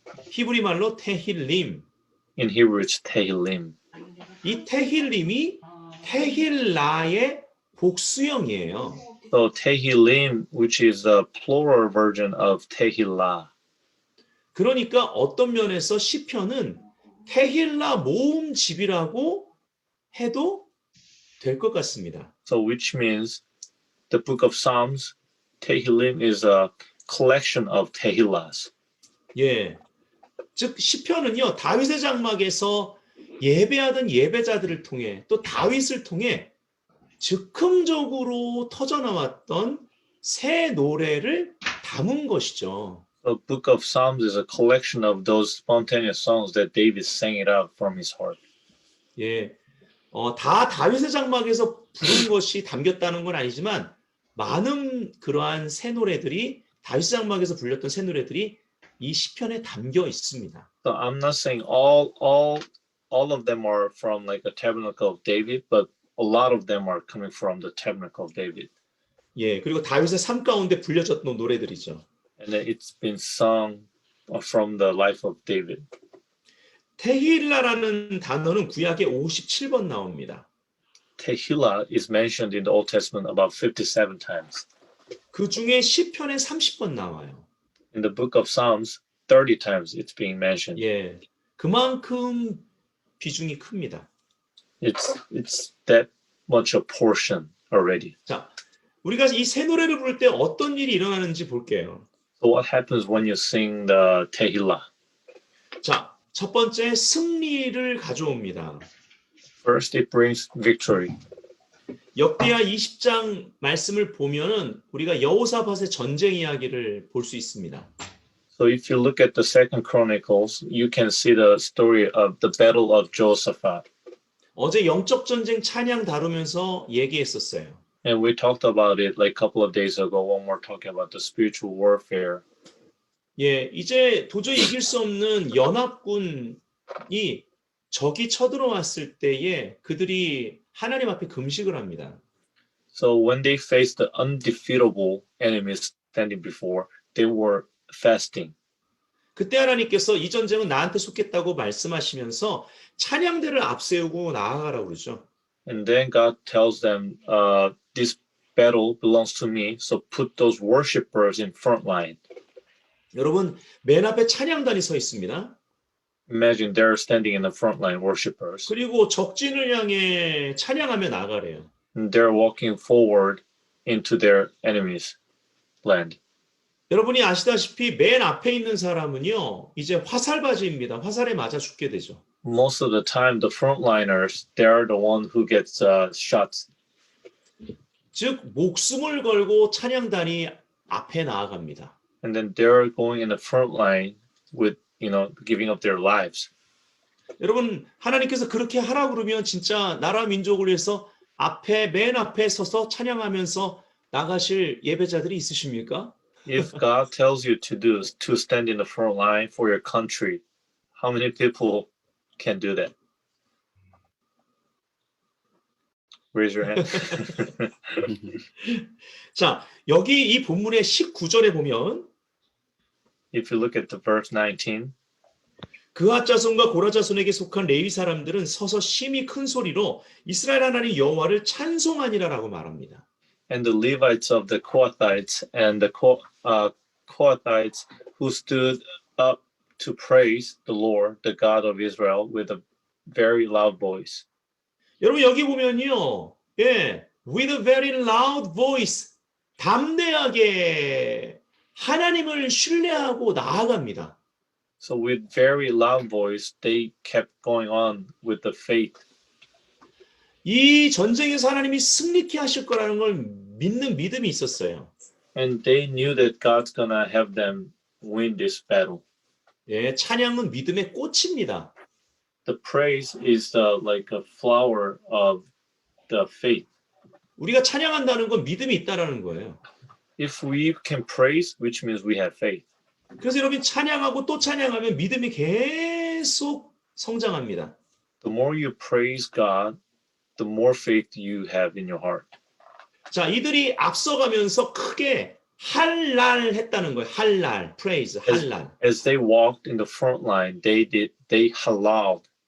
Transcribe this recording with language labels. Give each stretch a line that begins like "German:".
Korean: 히브리 말로 테힐림.
English: In Hebrew, it's Tehillim.
Korean: 이 테힐림이 테힐라의 복수형이에요.
English: So Tehillim, which is the plural version of Tehillah.
Korean: 그러니까 어떤 면에서 시편은 테힐라 모음집이라고 해도 될 것 같습니다.
English: So which means the book of Psalms, Tehillim is a collection of Tehillahs.
Korean: 예. 즉 시편은요. 다윗의 장막에서 예배하던 예배자들을 통해 또 다윗을 통해 즉흥적으로 터져나왔던 새 노래를 담은 것이죠.
English: The book of Psalms is a collection of those spontaneous songs that David sang it out from his heart.
Korean: 예. 다 다윗의 장막에서 부른 것이 담겼다는 건 아니지만 많은 그러한 새 노래들이 다윗의 장막에서 불렸던 새 노래들이 이 시편에 담겨 있습니다.
English: So I'm not saying all of them are from like a tabernacle of David, but a lot of them are coming from the tabernacle of David.
Korean: 예. 그리고 다윗의 삶 가운데 불려졌던 노래들이죠.
English: And then it's been sung from the life of David.
Korean: 테힐라라는 단어는 구약에 57번 나옵니다.
English: Tehillah is mentioned in the Old Testament about 57 times.
Korean: 그 중에 시편에 30번 나와요.
English: In the book of Psalms, 30 times it's being mentioned.
Korean: 예. 그만큼 비중이 큽니다.
English: It's that much a portion already.
Korean: 자, 우리가 이 새 노래를 부를 때 어떤 일이 일어나는지 볼게요.
English: So what happens when you sing the Tehillah?
Korean: 자, 첫 번째 승리를 가져옵니다.
English: First, it brings victory.
Korean: 역대하 20장 말씀을 보면은 우리가 여호사밧의 전쟁 이야기를 볼 수 있습니다.
English: So if you look at the Second Chronicles, you can see the story of the battle of Jehoshaphat.
Korean: 어제 영적 전쟁 찬양 다루면서 얘기했었어요.
English: And we talked about it like a couple of days ago when we're talking about the spiritual warfare.
Korean: 예, 이제 도저히 이길 수 없는 연합군이 적이 쳐들어왔을 때에 그들이 하나님 앞에 금식을 합니다.
English: So when they faced the undefeatable enemies standing before, they were fasting.
Korean: 그때 하나님께서 이 전쟁은 나한테 속했다고 말씀하시면서 찬양대를 앞세우고 나아가라고 그러죠.
English: And then God tells them, this battle belongs to me, so put those worshipers in front line.
Korean: 여러분, 맨 앞에 찬양단이 서 있습니다.
English: Imagine they're standing in the front line, worshipers.
Korean: 그리고 적진을 향해 찬양하며 나가래요.
English: And they're walking forward into their enemies' land.
Korean: 여러분이 아시다시피 맨 앞에 있는 사람은요, 이제 화살바지입니다. 화살에 맞아 죽게 되죠.
English: Most of the time, the frontliners, they're the one who gets shots.
Korean: 즉 목숨을 걸고 찬양단이 앞에 나아갑니다.
English: And then they're going in the front line with, giving up their lives.
Korean: 여러분, 하나님께서 그렇게 하라 그러면 진짜 나라 민족을 위해서 맨 앞에 서서 찬양하면서 나가실 예배자들이 있으십니까?
English: If God tells you to stand in the front line for your country, how many people can do that? Raise your hand.
Korean: 자, 여기 이 본문의 19절에 보면
English: If you look at the verse 19,
Korean: 그앗 자손과 고라 자손에게 속한 레위 사람들은 서서 심히 큰 소리로 이스라엘 하나님 여호와를 찬송하니라라고 말합니다.
English: and the Levites of the Kohathites and the Kohathites who stood up to praise the Lord, the God of Israel, with a very loud voice.
Korean: 여러분 여기 보면요. 예.
English: with a very loud voice.
Korean: 담대하게 하나님을 신뢰하고 나아갑니다.
English: So with very loud voice, they kept going on with the faith.
Korean: 이 전쟁에서 하나님이 승리케 하실 거라는 걸 믿는 믿음이 있었어요.
English: And they knew that God's gonna have them win this battle.
Korean: 예, 찬양은 믿음의 꽃입니다.
English: The praise is like a flower of the faith.
Korean: 우리가 찬양한다는 건 믿음이 있다라는 거예요.
English: If we can praise, which means we have faith.
Korean: 그래서 여러분 찬양하고 또 찬양하면 믿음이 계속 성장합니다.
English: The more you praise God, the more faith you have in your heart.
Korean: 자, 이들이 앞서가면서 크게 할랄 했다는 거예요. 할랄, praise, 할랄.
English: As they walked in the front line, they halal,